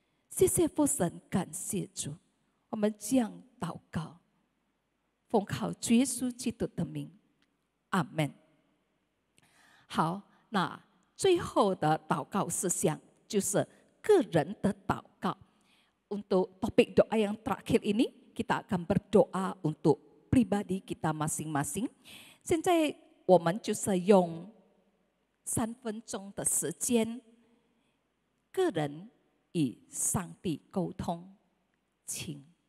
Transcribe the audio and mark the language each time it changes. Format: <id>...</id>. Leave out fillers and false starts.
<zh>谢谢父神，感谢主，我们这样祷告，奉靠主耶稣基督的名，阿们。好，那最后的祷告事项就是个人的祷告。</zh> <id>Untuk topik doa yang terakhir ini, kita akan berdoa untuk pribadi kita masing-masing。</id> <zh>现在我们就是用3分钟的时间，个人与上帝沟通，请。</zh>